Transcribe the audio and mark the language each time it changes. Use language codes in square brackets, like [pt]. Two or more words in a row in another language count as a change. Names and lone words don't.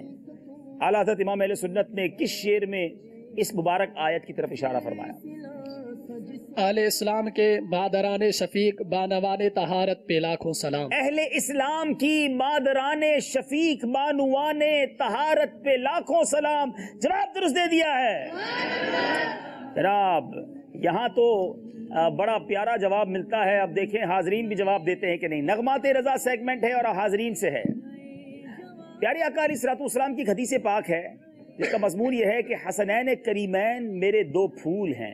[ur] اعلیٰ حضرت امام اہل سنت نے کس شعر میں اس مبارک آیت کی طرف اشارہ فرمایا؟ اہل اسلام کے مادران شفیق بانوان طہارت پہ لاکھوں سلام. اہل اسلام کی مادران شفیق بانوان طہارت پہ لاکھوں سلام. جواب درست دے دیا ہے. جناب یہاں تو بڑا پیارا جواب ملتا ہے. اب دیکھیں حاضرین بھی جواب دیتے ہیں کہ نہیں. نغمات رضا سیگمنٹ ہے اور حاضرین سے ہے. پیارے آقا علیہ الصلوۃ والسلام کی حدیث پاک ہے جس کا مضمون یہ ہے کہ حسنین کریمین میرے دو پھول ہیں.